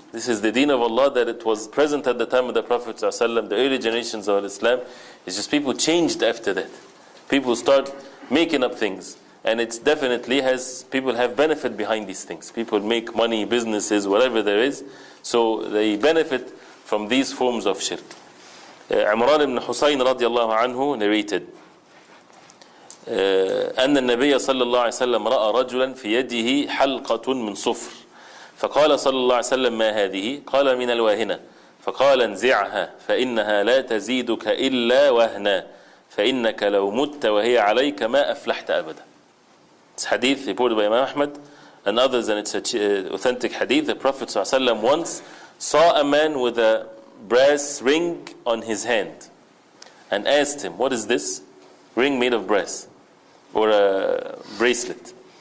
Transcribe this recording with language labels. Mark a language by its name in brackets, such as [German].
[English] This is the deen of Allah, that it was present at the time of the Prophet ﷺ, the early generations of Islam. It's just people changed after that. People start making up things. And it's definitely people have benefit behind these things. People make money, businesses, whatever there is. So they benefit from these forms of shirk. Imran ibn Husayn radiallahu anhu narrated, [Arabic] أن النبي صلى الله عليه وسلم رأى رجلا في يده حلقة من صفر فقال صلى الله عليه وسلم ما هذه؟ قال من الواهنة فقال انزعها فإنها لا تزيدك إلا وهنا فإنك لو مت وهي عليك ما أفلحت أبدا. [English] It's hadith reported by Imam Ahmad and others, and it's an authentic hadith. The Prophet ﷺ once saw a man with a brass ring on his hand and asked him, what is this? Ring made of brass, or a bracelet.